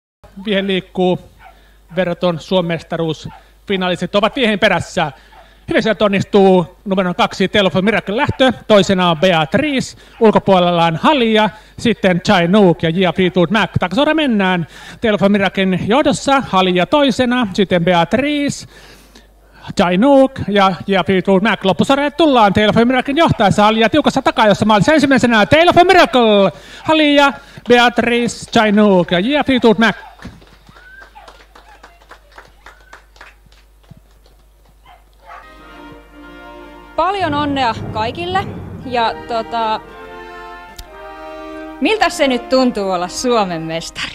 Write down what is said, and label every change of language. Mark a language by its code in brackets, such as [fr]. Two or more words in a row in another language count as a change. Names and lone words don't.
[fi] Viehe liikkuu. Verraton Suomestaruusfinalistit ovat viehen perässä. Hyvin sieltä onnistuu numero 2 Tale of a Miracle lähtö. Toisena on Beatrice. Ulkopuolella on Halia. Sitten Chinook ja Gia Fleetwood Mac. Takasuora mennään. Tale of a Miraclen johdossa. Halia toisena. Sitten Beatrice. Chinook ja Gia Fleetwood Mac. Loppusuoralle tullaan. Tale of a Miraclen johtaessa. Halia tiukassa takajossa maalissa ensimmäisenä. Tale of a Miracle. Halia, Beatrice, Chinook ja Gia Fleetwood Mac. Paljon onnea kaikille ja miltä se nyt tuntuu olla Suomen mestari?